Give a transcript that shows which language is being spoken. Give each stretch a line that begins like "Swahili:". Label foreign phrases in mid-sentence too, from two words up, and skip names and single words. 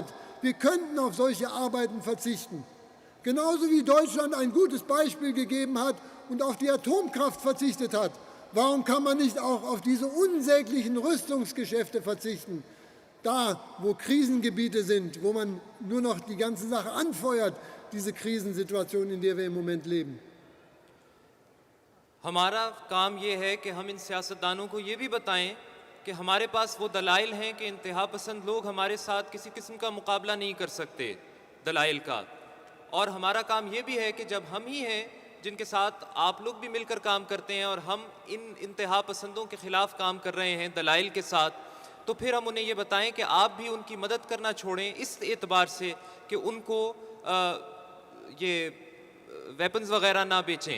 German: Wir könnten auf solche Arbeiten verzichten. Genauso wie Deutschland ein gutes Beispiel gegeben hat und auf die Atomkraft verzichtet hat. Warum kann man nicht auch auf diese unsäglichen Rüstungsgeschäfte verzichten? Da, wo Krisengebiete sind, wo man nur noch die ganze Sache anfeuert, diese Krisensituation, in der wir im Moment leben.
Urdu: ہمارا کام یہ ہے کہ ہم ان سیاستدانوں کو یہ بھی بتائیں کہ ہمارے پاس وہ دلائل ہیں کہ انتہا پسند لوگ ہمارے ساتھ کسی قسم کا مقابلہ نہیں کر سکتے دلائل کا، اور ہمارا کام یہ بھی ہے کہ جب ہم ہی ہیں جن کے ساتھ آپ لوگ بھی مل کر کام کرتے ہیں اور ہم ان انتہا پسندوں کے خلاف کام کر رہے ہیں دلائل کے ساتھ، تو پھر ہم انہیں یہ بتائیں کہ آپ بھی ان کی مدد کرنا چھوڑیں اس اعتبار سے کہ ان کو یہ ویپنز وغیرہ نہ بیچیں.